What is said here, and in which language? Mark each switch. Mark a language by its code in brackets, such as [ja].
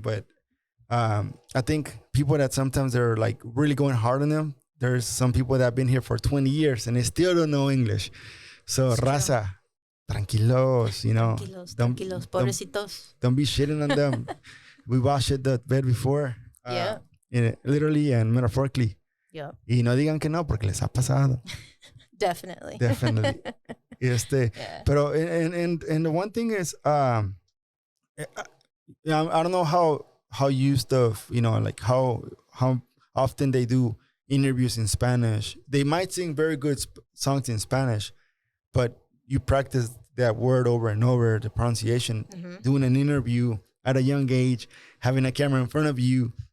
[en] But I think people that sometimes they're like really going hard on them. There's some people that have been here for 20 years and they still don't know English. [es] So it's raza, tranquilos, Tranquilos, pobrecitos. [en] Don't be shitting on them. We've all shit the bed before. Yeah. Literally and metaphorically. Yeah. [es] Y no digan que no porque les ha pasado. [en] Definitely. Yeah. Pero and the one thing is I don't know how used of like how often they do interviews in Spanish. They might sing very good songs in Spanish, but you practice that word over and over, the pronunciation, doing an interview at a young age, having a camera in front of you.